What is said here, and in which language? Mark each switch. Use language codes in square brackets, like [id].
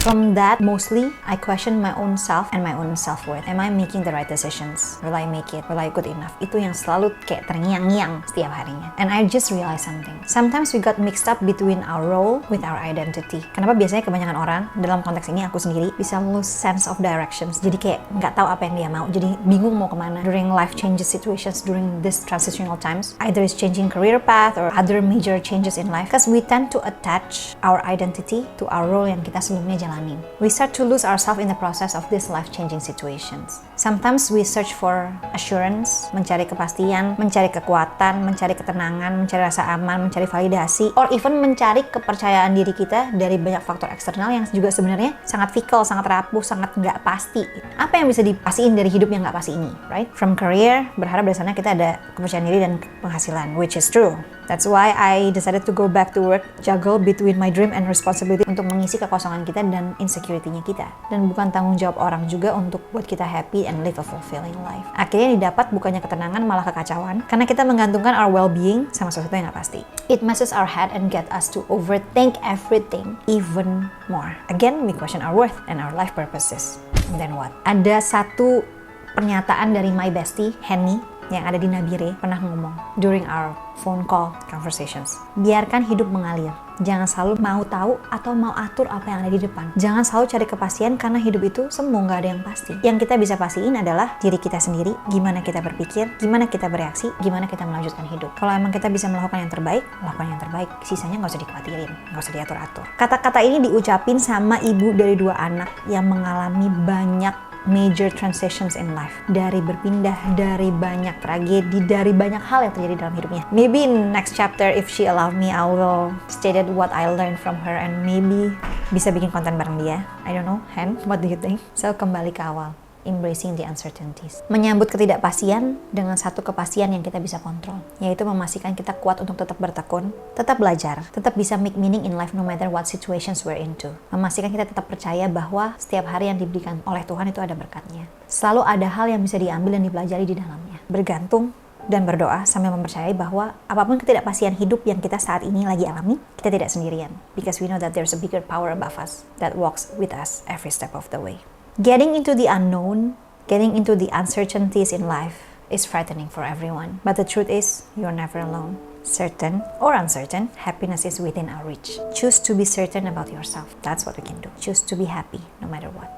[en] From that, mostly I question my own self and my own self-worth. Am I making the right decisions? Will I make it? Will I good enough? [id] Itu yang selalu kayak terngiang-ngiang setiap harinya. [en] And I just realized something. Sometimes we got mixed up between our role with our identity. [id] Kenapa biasanya kebanyakan orang, dalam konteks ini aku sendiri, bisa [en] lose sense of directions. [id] Jadi kayak nggak tahu apa yang dia mau. Jadi bingung mau kemana. [en] During life changes situations, during this transitional times, either it's changing career path or other major changes in life. Because we tend to attach our identity to our role [id] yang kita sebelumnya jalanin. [en] We start to lose ourselves in the process of these life-changing situations. Sometimes we search for assurance, [id] mencari kepastian, mencari kekuatan, mencari ketenangan, mencari rasa aman, mencari validasi, [en] or even [id] mencari kepercayaan diri kita dari banyak faktor eksternal yang juga sebenarnya sangat fickle, sangat rapuh, sangat nggak pasti. Apa yang bisa dipastiin dari hidup yang nggak pasti ini, [en] right? From career, [id] berharap dari sana kita ada kepercayaan diri dan penghasilan, [en] which is true. That's why I decided to go back to work, juggle between my dream and responsibility [id] untuk mengisi kekosongan kita dan insecurity-nya kita. Dan bukan tanggung jawab orang juga untuk buat kita [en] happy and live a fulfilling life. [id] Akhirnya didapat bukannya ketenangan malah kekacauan, karena kita menggantungkan [en] our well-being [id] sama sesuatu yang nggak pasti. [en] It messes our head and get us to overthink everything even more. Again, we question our worth and our life purposes. And then what? [id] Ada satu pernyataan dari [en] my bestie, [id] Henny, yang ada di Nabire, pernah ngomong [en] during our phone call conversations. [id] Biarkan hidup mengalir. Jangan selalu mau tahu atau mau atur apa yang ada di depan. Jangan selalu cari kepastian karena hidup itu semu, nggak ada yang pasti. Yang kita bisa pastiin adalah diri kita sendiri, gimana kita berpikir, gimana kita bereaksi, gimana kita melanjutkan hidup. Kalau emang kita bisa melakukan yang terbaik, lakukan yang terbaik. Sisanya nggak usah dikhawatirin, nggak usah diatur-atur. Kata-kata ini diucapin sama ibu dari 2 anak yang mengalami banyak [en] major transitions in life, [id] dari berpindah, dari banyak tragedi, dari banyak hal yang terjadi dalam hidupnya. [en] Maybe in next chapter, if she allow me, I will stated what I learned from her and maybe [id] bisa bikin konten bareng dia. [en] I don't know, Hen, what do you think? So [id] kembali ke awal, [en] embracing the uncertainties. [id] Menyambut ketidakpastian dengan satu kepastian yang kita bisa kontrol, yaitu memastikan kita kuat untuk tetap bertekun, tetap belajar, tetap bisa [en] make meaning in life no matter what situations we're into. [id] Memastikan kita tetap percaya bahwa setiap hari yang diberikan oleh Tuhan itu ada berkatnya. Selalu ada hal yang bisa diambil dan dipelajari di dalamnya. Bergantung dan berdoa sambil mempercayai bahwa apapun ketidakpastian hidup yang kita saat ini lagi alami, kita tidak sendirian. [en] Because we know that there's a bigger power above us that walks with us every step of the way. Getting into the unknown, getting into the uncertainties in life is frightening for everyone. But the truth is, you're never alone. Certain or uncertain, happiness is within our reach. Choose to be certain about yourself. That's what we can do. Choose to be happy no matter what.